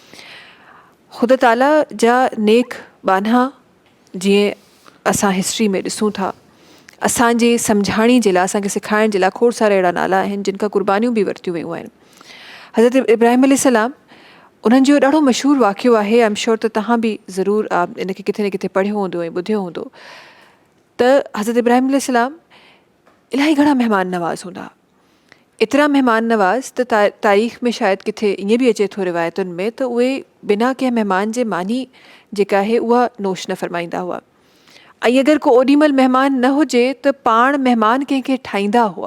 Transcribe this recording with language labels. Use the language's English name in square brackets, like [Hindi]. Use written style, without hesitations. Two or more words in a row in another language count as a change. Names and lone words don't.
[Sindhi] ख़ुदा ताला जा नेक बाना जीअं असां हिस्ट्री में ॾिसूं था असांजे सम्झाणी जे लाइ असांखे सेखारण जे लाइ खोड़ सारा अहिड़ा नाला आहिनि जिन खां क़ुर्बानियूं बि वरितियूं वियूं आहिनि। हज़रत इब्राहिम अलैहिस्सलाम उन्हनि जो ॾाढो मशहूरु वाक़ियो आहे। [English] I am sure [Sindhi] त तव्हां बि ज़रूरु इनखे किथे न किथे पढ़ियो हूंदो ऐं ॿुधियो हूंदो त हज़रत इब्राहिम अलैहिस्सलाम इलाही घणा महिमान नवाज़ हूंदा एतिरा महिमान नवाज़ त तारीख़ में शायदि किथे ईअं बि अचे थो रिवायतुनि में त उहे बिना कंहिं महिमान जे मानी जेका आहे उहा नोश न फरमाईंदा हुआ ऐं अगरि को ओॾीमहिल महिमान न हुजे त पाण महिमान कंहिंखे ठाहींदा हुआ।